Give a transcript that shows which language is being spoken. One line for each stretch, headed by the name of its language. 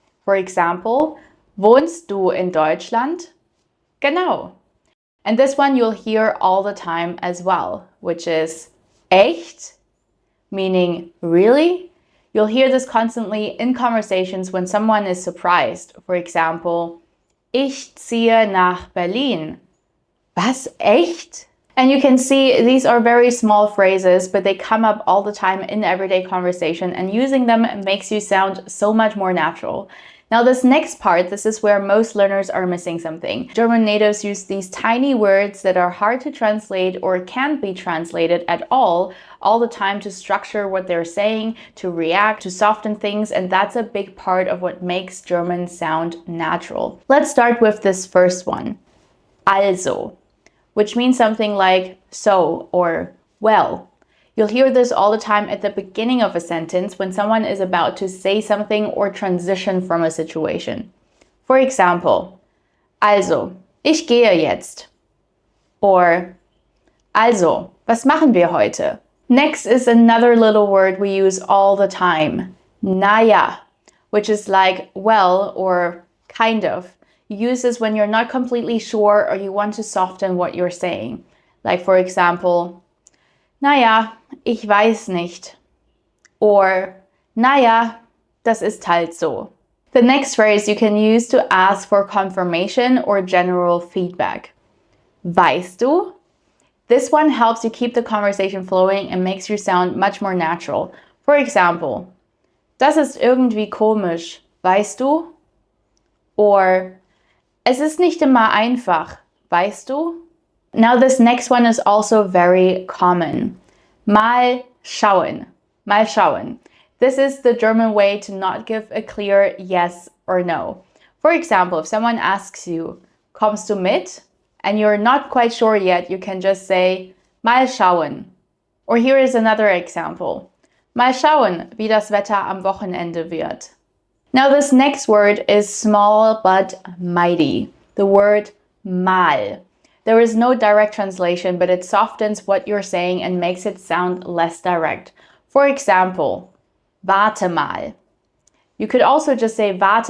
English: For example,
German: wohnst du in Deutschland? Genau.
English: And this one you'll hear all the time as well, which is echt, meaning really. You'll hear this constantly in conversations when someone is surprised. For example,
German: ich ziehe nach Berlin. Was, echt?
English: And you can see these are very small phrases, but they come up all the time in everyday conversation, and using them makes you sound so much more natural. Now this next part, this is where most learners are missing something. German natives use these tiny words that are hard to translate or can't be translated at all the time to structure what they're saying, to react, to soften things, and that's a big part of what makes German sound natural. Let's start with this first one, also, which means something like so or well. You'll hear this all the time at the beginning of a sentence when someone is about to say something or transition from a situation. For example,
German: also, ich gehe jetzt. Or, also, was machen wir heute?
English: Next is another little word we use all the time,
German: na ja,
English: which is like well or kind of. You use this when you're not completely sure or you want to soften what you're saying. Like for example,
German: na ja, ich weiß nicht. Or, na ja, das ist halt so.
English: The next phrase you can use to ask for confirmation or general feedback.
German: Weißt du?
English: This one helps you keep the conversation flowing and makes you sound much more natural. For example,
German: das ist irgendwie komisch, weißt du? Or, es ist nicht immer einfach, weißt du?
English: Now this next one is also very common.
German: Mal schauen. Mal schauen.
English: This is the German way to not give a clear yes or no. For example, if someone asks you,
German: kommst du mit?
English: And you're not quite sure yet, you can just say,
German: mal schauen.
English: Or here is another example.
German: Mal schauen, wie das Wetter am Wochenende wird.
English: Now this next word is small but mighty. The word mal. There is no direct translation, but it softens what you're saying and makes it sound less direct. For example,
German: warte mal.
English: You could also just say warte.